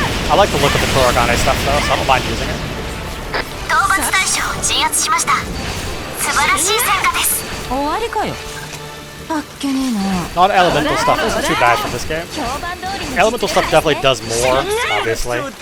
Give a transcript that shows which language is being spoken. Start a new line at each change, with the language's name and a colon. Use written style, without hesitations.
English: I like the look of the Kurogane stuff though, so I don't mind using it.
Japanese: 討伐対象を鎮圧しました。素晴らしい戦果です。終わりかよ。あっけねえな。
English: Not elemental stuff isn't too bad for this game. Elemental stuff definitely does more, obviously.